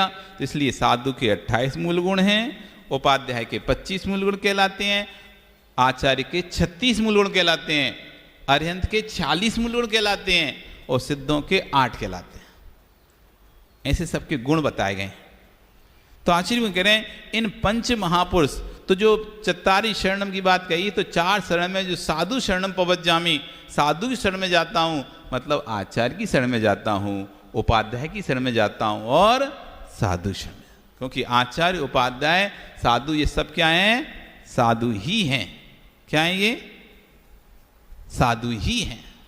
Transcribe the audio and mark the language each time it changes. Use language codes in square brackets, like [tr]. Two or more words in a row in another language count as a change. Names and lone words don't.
[hi] तो इसलिए साधु के 28 मूल गुण हैं, उपाध्याय के 25 मूल गुण कहलाते हैं, आचार्य के 36 मूल गुण कहलाते हैं, अरिहंत के 40 मूल गुण कहलाते हैं और सिद्धों के 8 कहलाते हैं। ऐसे सबके गुण बताए गए। तो आचार्य में कह रहे हैं इन पंच महापुरुष, तो जो [pra] चत्तारी शरणम [hi] की बात कही तो 4 शरण में जो [pra] साधु शरणम पवज्जामि, [hi] साधु की शरण में जाता हूँ, मतलब आचार्य की शरण में जाता हूँ, उपाध्याय की शरण में जाता हूँ और साधु शरण में। क्योंकि आचार्य उपाध्याय साधु ये सब क्या हैं? साधु ही हैं। क्या है ये? साधु ही हैं।